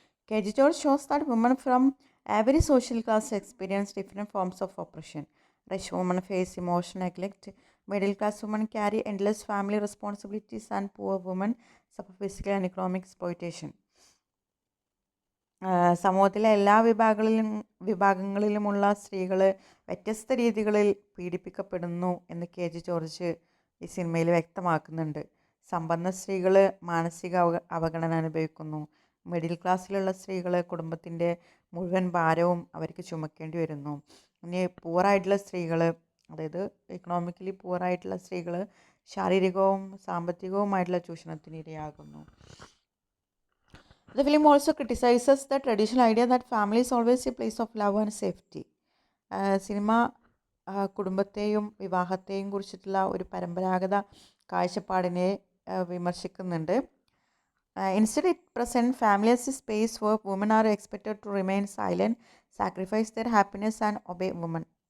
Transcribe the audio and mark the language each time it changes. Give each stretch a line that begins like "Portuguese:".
English: KG George shows that women from every social class experience different forms of oppression. Rich women face emotional neglect, middle class women carry endless family responsibilities, and poor women suffer physical and economic exploitation.
Malayalam: സമൂഹത്തിലെ എല്ലാ വിഭാഗങ്ങളിലുമുള്ള സ്ത്രീകൾ വ്യത്യസ്ത രീതികളിൽ പീഡിപ്പിക്കപ്പെടുന്നു എന്ന് KG George ഈ സിനിമയിൽ വ്യക്തമാക്കുന്നുണ്ട്. സമ്പന്ന സ്ത്രീകൾ മാനസിക അവഗണന അനുഭവിക്കുന്നു. മിഡിൽ ക്ലാസ്സിലുള്ള സ്ത്രീകൾ കുടുംബത്തിൻ്റെ മുഴുവൻ ഭാരവും അവർക്ക് ചുമക്കേണ്ടി വരുന്നു. ഇനി പൂറായിട്ടുള്ള സ്ത്രീകൾ, അതായത് എക്കണോമിക്കലി പൂറായിട്ടുള്ള സ്ത്രീകൾ ശാരീരികവും സാമ്പത്തികവുമായിട്ടുള്ള ചൂഷണത്തിന് ഇരയാകുന്നു.
English: The film also criticizes the traditional idea that family is always a place of love and safety.
Malayalam: Cinema കുടുംബത്തെയും വിവാഹത്തെയും കുറിച്ചിട്ടുള്ള ഒരു പരമ്പരാഗത കാഴ്ചപ്പാടിനെ വിമർശിക്കുന്നുണ്ട്.
English: Instead, it presents family as a space where women are expected to remain silent, sacrifice their happiness and obey men.